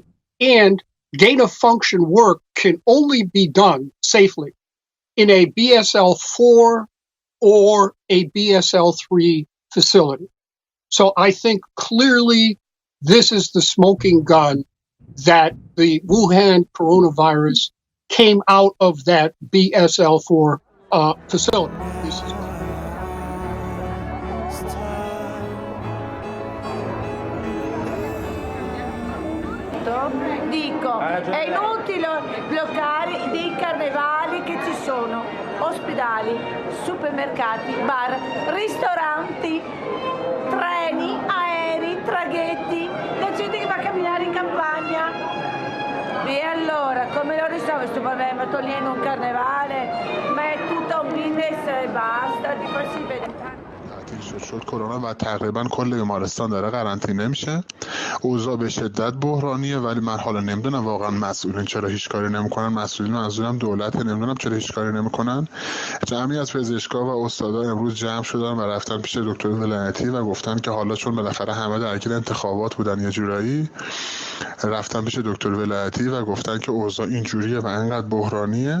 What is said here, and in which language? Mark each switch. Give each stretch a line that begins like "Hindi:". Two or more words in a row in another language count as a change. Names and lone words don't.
English: And gain of function work can only be done safely in a BSL-4 or a BSL-3 facility. So I think clearly this is the smoking gun that the Wuhan coronavirus came out of that BSL-4 facility. This is
Italian: Dico, è inutile bloccare dei carnevali che ci sono, ospedali, supermercati, bar, ristoranti, treni, aerei, traghetti, la gente che va a camminare in campagna. E allora, come lo risolve questo problema togliendo un carnevale? Ma è tutto un business e basta, di farsi vedere.
Persian: شد کرونا و تقریبا کل بیمارستان داره قرنطینه میشه. اوضاع به شدت بحرانیه، ولی من حالا نمیدونم واقعا مسئولین چرا هیچ کاری نمیکنن. مسئولین منظورم دولت، نمیدونم چرا هیچ کاری نمیکنن. جمعی از پزشکا و استادا امروز جمع شدن و رفتن پیش دکتر ولایتی و گفتن که حالا چون بالاخره همه درگیر انتخابات بودن یه جورایی، رفتن پیش دکتر ولایتی و گفتن که اوضاع اینجوریه و انقدر بحرانیه.